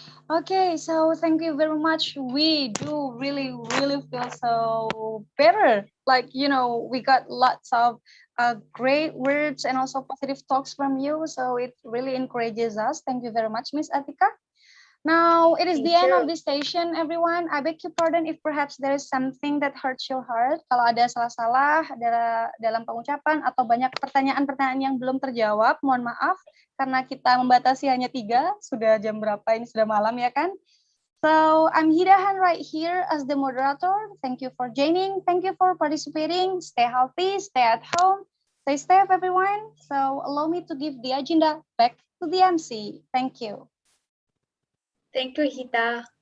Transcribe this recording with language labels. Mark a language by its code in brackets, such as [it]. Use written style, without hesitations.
[en] Okay, so thank you very much. We do really feel so better. Like, we got lots of great words and also positive talks from you. So it really encourages us. Thank you very much, Miss Atika. Now, it is the end of this station, everyone. I beg your pardon if perhaps there is something that hurts your heart. [id] Kalau ada salah-salah dalam pengucapan atau banyak pertanyaan-pertanyaan yang belum terjawab, mohon maaf. Karena kita membatasi hanya 3, sudah jam berapa ini, sudah malam ya kan? [en] So, I'm Hidahan right here as the moderator. Thank you for joining. Thank you for participating. Stay healthy, stay at home, stay safe, everyone. So, allow me to give the agenda back to the MC. Thank you. Thank you, Hita.